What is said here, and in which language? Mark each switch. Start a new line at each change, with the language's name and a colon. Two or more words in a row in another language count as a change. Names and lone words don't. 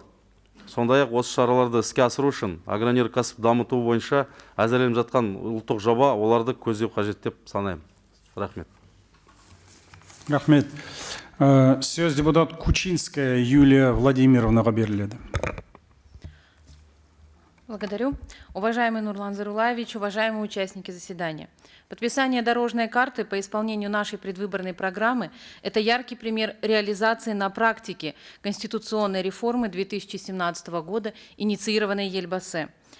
Kazakh: Сондай-ақ осы шараларды іске асыру үшін агроөнеркәсіп дамыту бойынша әзірленіп жатқан ұлттық жоба оларды көздеу қажет деп санаймын. Рахмет. Рахмет. Сөз депутат Кучинская Юлия Владимировнаға беріледі.
Russian: Благодарю. Уважаемый Нурлан Зайроллаевич, уважаемые участники заседания. Подписание дорожной карты по исполнению нашей предвыборной программы – это яркий пример реализации на практике конституционной реформы 2017 года, инициированной Ельбасе.